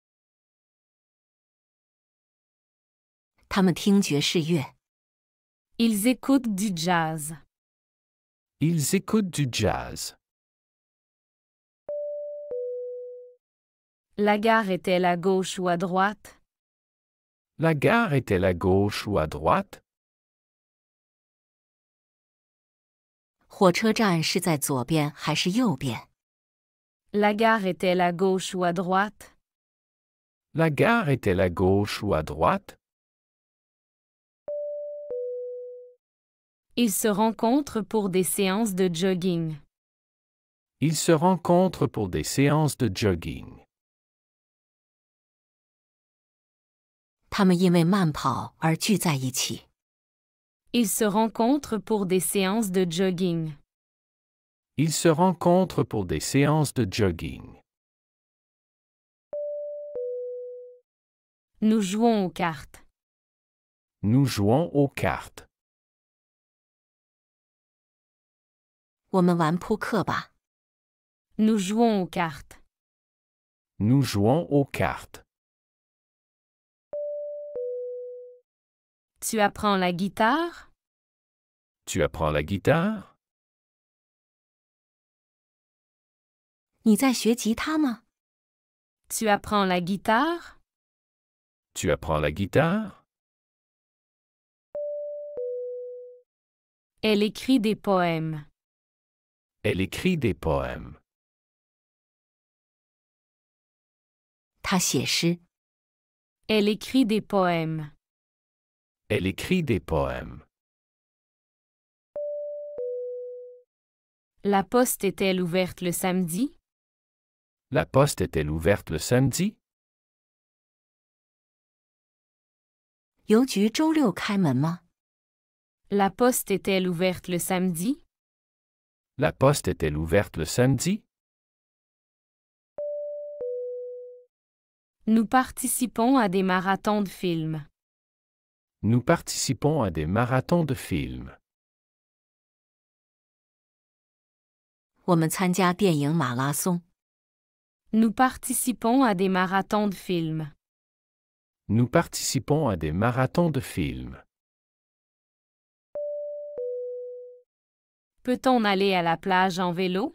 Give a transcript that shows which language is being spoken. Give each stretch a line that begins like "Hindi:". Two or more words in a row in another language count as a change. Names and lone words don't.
Chinese: 他们听爵士乐。
French: Ils écoutent du jazz. Ils écoutent du jazz. La gare est-elle à gauche ou à droite? La gare est-elle à gauche ou à droite?
Chinese: 火车站是在左边还是右边？
French: La gare est-elle à gauche ou à droite? La gare est-elle à gauche ou à droite? Ils se rencontrent pour des séances de jogging. Ils se rencontrent pour des séances de jogging.
Chinese: 他们因为慢跑而聚在一起。
French: Ils se rencontrent pour des séances de jogging. Ils se rencontrent pour des séances de jogging. Nous jouons aux cartes. Nous jouons aux cartes.
Chinese: 我们玩扑克吧。
French: Nous jouons aux cartes. Nous jouons aux cartes. Tu apprends la guitare? Tu apprends la guitare?
Chinese: 你在学吉他吗？
French: Tu apprends la guitare? Tu apprends la guitare? Elle écrit des poèmes. Elle écrit des poèmes.
Chinese: 他写诗。
French: Elle écrit des poèmes. Elle écrit des poèmes. La poste est-elle ouverte le samedi? La poste est-elle ouverte le samedi?
Chinese: 邮局周六开门吗？
French: La poste est-elle ouverte le samedi? La poste est-elle ouverte le samedi? Nous participons à des marathons de films. Nous participons à des marathons de films.
Chinese: 我们参加电影马拉松。
French: Nous participons à des marathons de films. Nous participons à des marathons de films. Peut-on aller à la plage en vélo?